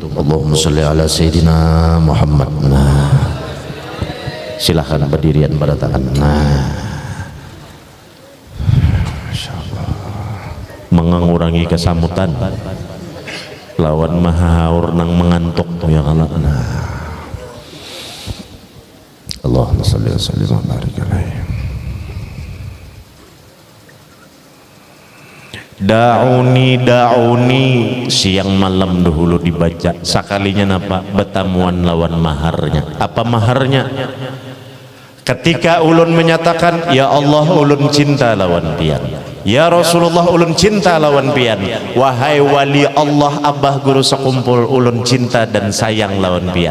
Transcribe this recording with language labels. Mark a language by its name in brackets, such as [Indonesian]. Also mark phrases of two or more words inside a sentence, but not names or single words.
[Arabic] اللهم صل على سيدنا محمد. [Banjar] Nah, silahkan berdirian pada tangan. Nah, insyaallah mengurangi kesamutan lawan mahaur nang mengantuk ya Allah. Nah, [Arabic] اللهم صل وسلم وبارك عليه. [Banjar] Da'uni da'uni siang malam dahulu dibaca sekalinya napa bertamuan lawan maharnya. Apa maharnya? Ketika ulun menyatakan ya Allah ulun cinta lawan pian, ya Rasulullah ulun cinta lawan pian, wahai wali Allah abah guru sekumpul ulun cinta dan sayang lawan pian.